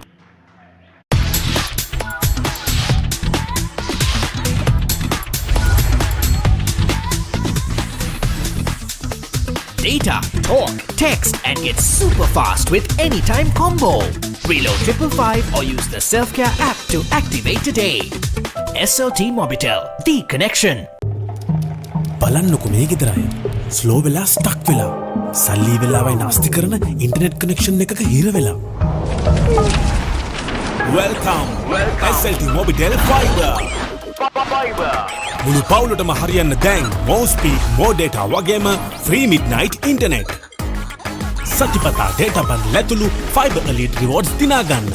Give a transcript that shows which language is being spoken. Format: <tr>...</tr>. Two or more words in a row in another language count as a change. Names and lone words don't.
<en>Data, talk, text, and get super fast with Anytime Combo. Reload 555 or use the Self-Care app to activate today. SLT-MOBITEL, the connection.</en> <si>බලන්නකො මේ ගෙදරය ස්ලෝ වෙලා ස්ටක් වෙලා සල්ලි වෙලාවයි නාස්ති කරන</si> <en>internet connection</en> <si>එකක හිර වෙලා Welcome. SLT-MOBITEL Fiber. මුළු පවුලටම හරියන්න දැන්</si> <en>more speed, more data</en> <si>වගේම</si> <en>free midnight internet.</en> <si>සතිපතා</si> <en>data bundle</en> <si>ඇතුළු Fiber Elite Rewards දිනාගන්න.</si>